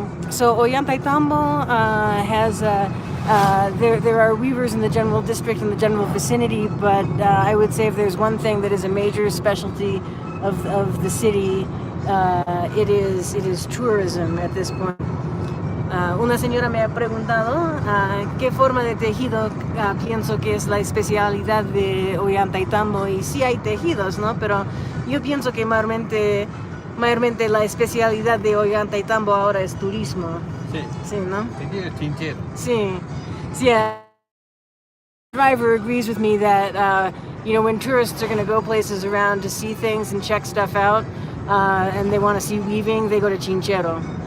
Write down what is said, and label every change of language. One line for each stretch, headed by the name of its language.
English: So Ollantaytambo has there are weavers in the general district and the general vicinity, but I would say if there's one thing that is a major specialty of the city, it is tourism at this point.
Spanish: Una señora me ha preguntado qué forma de tejido pienso que es la especialidad de Ollantaytambo, y sí hay tejidos, ¿no? Pero yo pienso que mayormente la especialidad de Ollantaytambo ahora es turismo. Sí. Sí, ¿no? Tejido chinchero. Sí.
English: Yeah. The driver agrees with me that when tourists are going to go places around to see things and check stuff out, and they want to see weaving, they go to Chinchero.